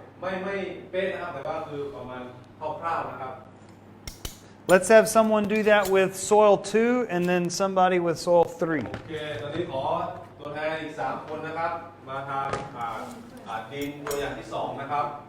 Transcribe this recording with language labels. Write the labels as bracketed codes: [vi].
[th] ไม่เป๊ะนะครับแต่ว่าคือประมาณคร่าวๆนะครับ [en] Let's have someone do that with soil 2 and then somebody with soil 3. [th] โอเค ตอนนี้ขอตัวแทนอีก 3 คนนะครับ มาทางดินตัวอย่างที่ 2 นะครับ